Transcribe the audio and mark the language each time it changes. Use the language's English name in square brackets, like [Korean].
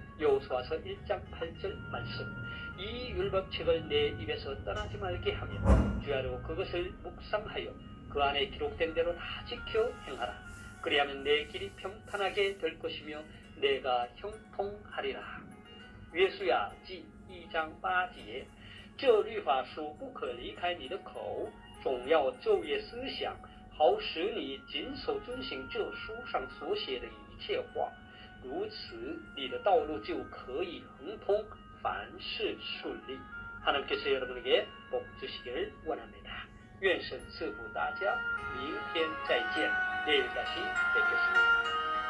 [Korean] 여호수아서 1장 8절 말씀. 이 율법책을 내 입에서 떠나지 말게 하며 주야로 그것을 묵상하여 그 안에 기록된 대로 다 지켜 행하라. 그리하면 내 길이 평탄하게 될 것이며 내가 형통하리라. [Chinese] 约书亚记1章8节，这律法书不可离开你的口，总要昼夜思想，好使你谨守遵行这书上所写的一切话。如此，你的道路就可以亨通，凡事顺利。 [Korean] 하나님께서 여러분에게 복 주시기를 원합니다. [Chinese] 愿神赐福大家，明天再见， [Korean] 내일 다시 뵙겠습니다.